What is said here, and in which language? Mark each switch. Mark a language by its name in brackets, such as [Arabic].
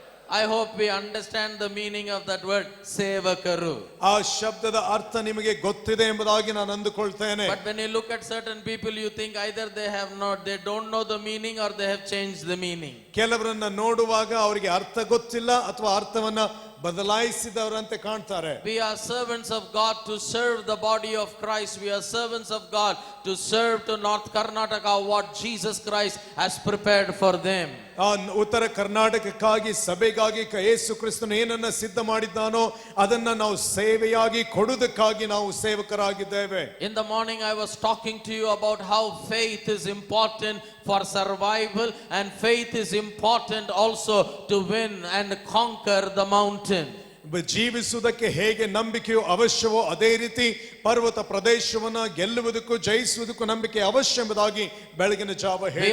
[English] I hope we understand the meaning of that word, ಸೇವಕರು. [Kannada] ಆ ಶಬ್ದದ ಅರ್ಥ ನಿಮಗೆ ಗೊತ್ತಿದೆ ಎಂಬುದಾಗಿ ನಾನು ಅಂದುಕೊಳ್ತೇನೆ. [English] But when you look at certain people, you think either they don't know the meaning, or they have changed the meaning. [Kannada] ಕೆಲವರನ್ನ ನೋಡುವಾಗ ಅವರಿಗೆ ಅರ್ಥ ಗೊತ್ತಿಲ್ಲ ಅಥವಾ ಅರ್ಥವನ್ನ ಬದಲಾಯಿಸಿದವರಂತೆ ಕಾಣ್ತಾರೆ. [English] We are servants of God to serve the body of Christ. We are servants of God to serve to North Karnataka what Jesus Christ has prepared for them. [Kannada] ಉತ್ತರ ಕರ್ನಾಟಕಕ್ಕಾಗಿ, ಸಭೆಗಾಗಿ ಯೇಸು ಕ್ರಿಸ್ತನು ಏನನ್ನ ಸಿದ್ಧ ಮಾಡಿದ್ದಾನೋ ಅದನ್ನ ನಾವು ಸೇವೆಯಾಗಿ ಕೊಡುವುದಕ್ಕಾಗಿ ನಾವು ಸೇವಕರಾಗಿದ್ದೇವೆ. [English] In the morning I was talking to you about how faith is important for survival, and faith is important also to win and conquer the mountain. [Kannada] ಜೀವಿಸುವುದಕ್ಕೆ ಹೇಗೆ ನಂಬಿಕೆಯು ಅವಶ್ಯವೋ ಅದೇ ರೀತಿ ಪರ್ವತ ಪ್ರದೇಶವನ್ನ ಗೆಲ್ಲುವುದಕ್ಕೂ ಜಯಿಸುವುದಕ್ಕೂ ನಂಬಿಕೆ ಅವಶ್ಯ ಎಂಬುದಾಗಿ ಬೆಳಗಿನ ಜಾವ ಹೇಳಿದನು.